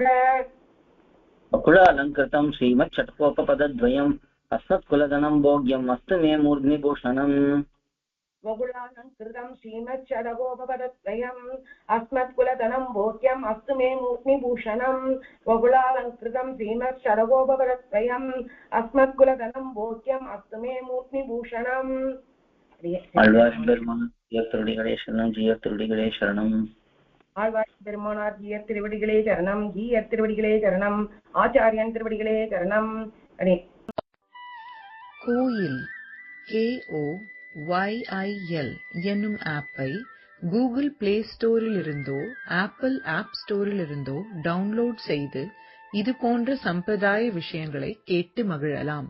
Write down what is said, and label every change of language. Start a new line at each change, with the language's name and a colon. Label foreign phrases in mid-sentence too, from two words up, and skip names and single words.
Sanskrit: वकुलालङ्कृतं श्रीमच्छट्कोपपदद्वयम् अस्मत्कुलधनं भोग्यम् अस्तु मे मूर्ध्निभूषणम्. वकुलालङ्कृतं श्रीमच्छडगोपपदद्वयम् अस्मत्कुलधनं भोग्यम् अस्तु मे मूर्ध्निभूषणम्. वकुलालङ्कृतं श्रीमच्छडगोपपदद्वयम् अस्मत्कुलधनं भोग्यम् अस्तु मे मूर्ध्निभूषणम्.
Tamil: ஆழ்வார் பெருமான் ஜீயர் திருடிகளே சரணம், ஜீயர் திருடிகளே சரணம். ஆழ்வார் பெருமானார் ஜீயர் திருவடிகளே சரணம், ஜீயர் திருவடிகளே சரணம், ஆச்சாரியன் திருவடிகளே சரணம். அடே கோயில் KOYIL என்னும் ஆப்பை கூகுள் பிளே ஸ்டோரில் இருந்தோ ஆப்பிள் ஆப் ஸ்டோரில் இருந்தோ டவுன்லோட் செய்து இது போன்ற சம்பிரதாய விஷயங்களை கேட்டு மகிழலாம்.